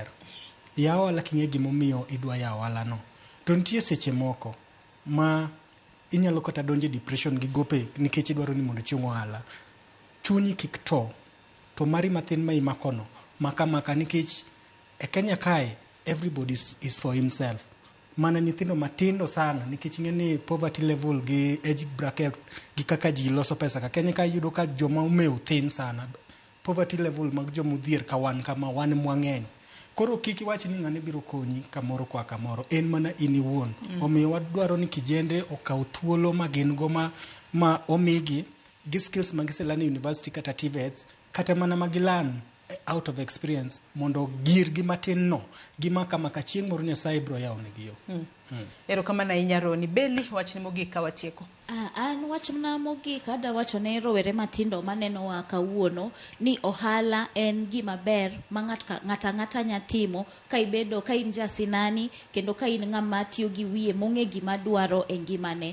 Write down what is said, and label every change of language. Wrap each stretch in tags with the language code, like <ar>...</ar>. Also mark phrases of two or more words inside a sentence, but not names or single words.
<luo>Yawo ohala king'e gimomiyo idwa yawo ohala no. To nitie seche moko ma inyalo kata donje depression gi gope nikech idwaro ni mondo chung ohala. Chunyi kik to mari mathin ma imakono maka nikech e Kenya kae</luo> <en>everybody is for himself.</en> <luo>Mana nyithindo matindo sana nikech ing'eni</luo> <en>poverty level</en> <luo>gi</luo> <en>age bracket</en> <luo>gi kaka ji loso pesa ka Kenya kae yudo ka joma omeo thin sana.</luo> <en>Poverty level</en> <luo>mag joma odhier ka wan kama wan mwang'eny. Koro kiki wachi ni ng'ane biro konyi kamoro kwa kamoro en mana in iwuon. Omiyo wadwaro ni kijende okaw thuolo magin go ma omigi gi skills magiselani university kata TVETs kata mana magilan</luo> <en>out of experience</en> <luo>mondo girgi matin no gima kama ka chieng' moro Nyasaye biro yawonegi yo. Erokamano ahinya Roni. Beli wachni mogik ka watieko. An wachna mogik ada wacho ne rowere matindo maneno wa kawuono ni ohala en gima ber ma ng'ata nyatimo ka ibedo ka in jasinani kendo ka in ng'ama tiyo gi wiye mong'e gima dwaro e ngimane.</luo>